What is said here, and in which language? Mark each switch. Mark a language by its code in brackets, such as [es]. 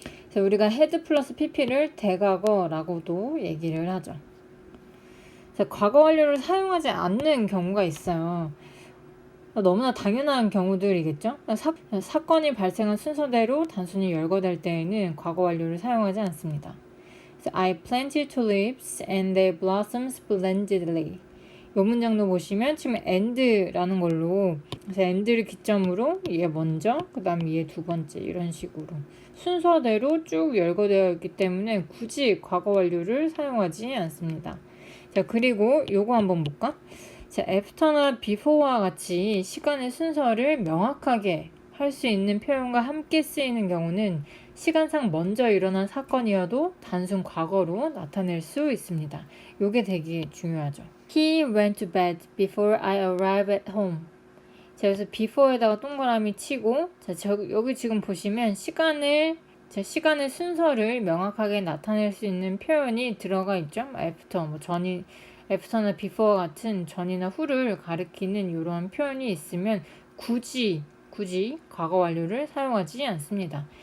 [ko] 그래서 우리가 had 플러스 pp를 대과거라고도 얘기를 하죠. 그래서 과거 완료를 사용하지 않는 경우가 있어요. 너무나 당연한 경우들이겠죠. 사건이 발생한 순서대로 단순히 열거될 때에는 과거 완료를 사용하지 않습니다. [en] I planted tulips and they blossomed splendidly. [ko] 이 문장도 보시면 지금 and라는 걸로 그래서 and를 기점으로 얘 먼저 그 다음 얘 두 번째 이런 식으로 순서대로 쭉 열거되어 있기 때문에 굳이 과거 완료를 사용하지 않습니다. 자, 그리고 요거 한번 볼까? 자, after나 before와 같이 시간의 순서를 명확하게 할 수 있는 표현과 함께 쓰이는 경우는 시간상 먼저 일어난 사건이어도 단순 과거로 나타낼 수 있습니다. 요게 되게 중요하죠. [en] He went to bed before I arrived at home. [ko] 자, 그래서 before에다가 동그라미 치고 자, 여기 지금 보시면 시간의 순서를 명확하게 나타낼 수 있는 표현이 들어가 있죠. after, 전이 after나 before 같은 전이나 후를 가리키는 이런 표현이 있으면 굳이 과거 완료를 사용하지 않습니다.